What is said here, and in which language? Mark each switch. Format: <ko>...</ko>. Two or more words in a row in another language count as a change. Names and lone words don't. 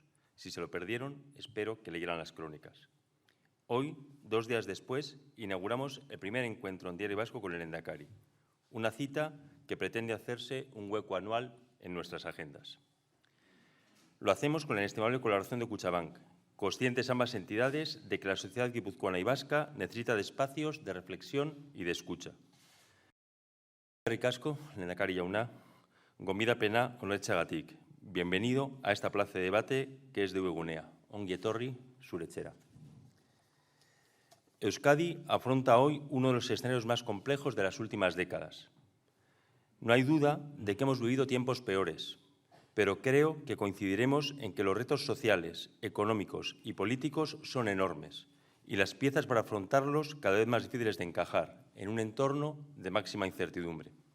<es>Si se lo perdieron, espero que leyeran las crónicas. Hoy, 2 días después, inauguramos el primer encuentro en Diario Vasco con el Lehendakari, una cita que pretende hacerse un hueco anual en nuestras agendas. Lo hacemos con la inestimable colaboración de Kutxabank, conscientes ambas entidades de que la sociedad guipuzcoana y vasca necesita de espacios de reflexión y de escucha.</es> <eu>Eskerrik asko, Lehendakari jauna, gonbidapena onartzeagatik.</eu> <es>Bienvenido a esta plaza de debate que es DV Gunea.</es> <eu>Ongi etorri zure etxera.</eu> <es>Euskadi afronta hoy uno de los escenarios más complejos de las últimas décadas. No hay duda de que hemos vivido tiempos peores, pero creo que coincidiremos en que los retos sociales, económicos y políticos son enormes y las piezas para afrontarlos cada vez más difíciles de encajar en un entorno de máxima incertidumbre.</es>